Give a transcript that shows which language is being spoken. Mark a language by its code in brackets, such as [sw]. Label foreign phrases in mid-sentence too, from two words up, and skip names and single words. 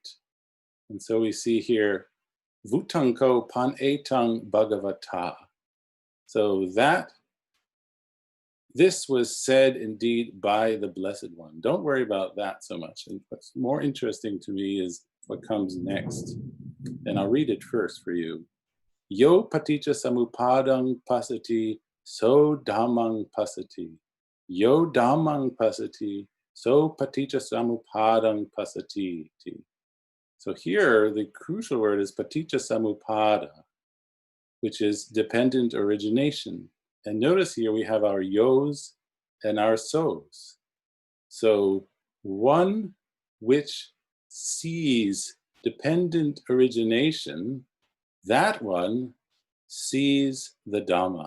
[en] And so we see here, [pi] Vutanko pan etang bhagavata. [en] So this was said indeed by the Blessed One. Don't worry about that so much. And what's more interesting to me is what comes next. And I'll read it first for you. [pi] Yo paticca samupadang pasati, so dhammang pasati. Yo dhammang pasati, so paticca samupadang pasati. [en] So here, the crucial word is [pi] paticca samuppada, [en] which is dependent origination. And notice here we have our yos and our sos. So one which sees dependent origination, that one sees the Dhamma.